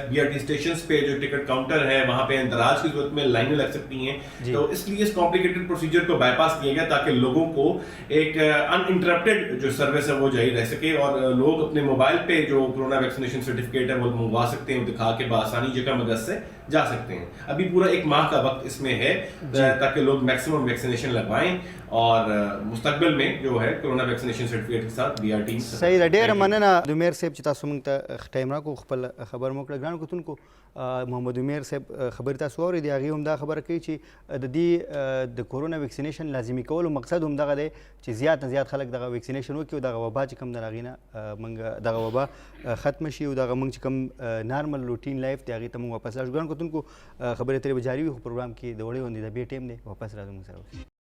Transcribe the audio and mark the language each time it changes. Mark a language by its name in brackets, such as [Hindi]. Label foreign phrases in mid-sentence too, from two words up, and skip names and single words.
[Urdu] BRT اسٹیشن پہ جو [English] ticket counter [Urdu] ہے وہاں پہ اندراج کی صورت میں لائنیں لگ سکتی ہیں، تو اس لیے اس [English] complicated procedure [Urdu] کو بائی پاس کیا گیا تاکہ لوگوں کو ایک ان انٹرپٹڈ جو سروس ہے وہ جاری رہ سکے اور لوگ اپنے موبائل پہ جو [English] corona vaccination certificate [Urdu] ہے وہ منگوا سکتے ہیں، دکھا کے بآسانی 1 اگست سے جا سکتے ہیں. ابھی پورا 1 ماہ کا وقت اس میں ہے تاکہ لوگ [English] maximum vaccination [Urdu] لگوائیں اور مستقبل میں جو ہے [English] corona vaccination certificate [Urdu] کے ساتھ BRT [Pashto] सही ده ډیره مننه د عمر صاحب چې تاسو موږ ته ټایم راکو خپل خبر مو کړ ګرانو کتونکو محمد عمر صاحب خبر تاسو اورئ دی هغه هم دا خبره کوي چې د دې د [English] corona vaccination [Pashto] لازمي کولو مقصد هم دغه دی چې زیات نه زیات خلک دغه ویکسینیشن وکړي او دغه وبا چې کوم د هغې نه موږ دغه وبا ختم شي او دغه موږ چې کوم [English] normal routine life [Pashto] دی هغې ته موږ واپس راشو ګرانو کتونکو خبرې ترې به جاري وي خو پروګرام کې د وړې غوندې د بیا ټایم دی واپس راځو موږ سره اوسئ.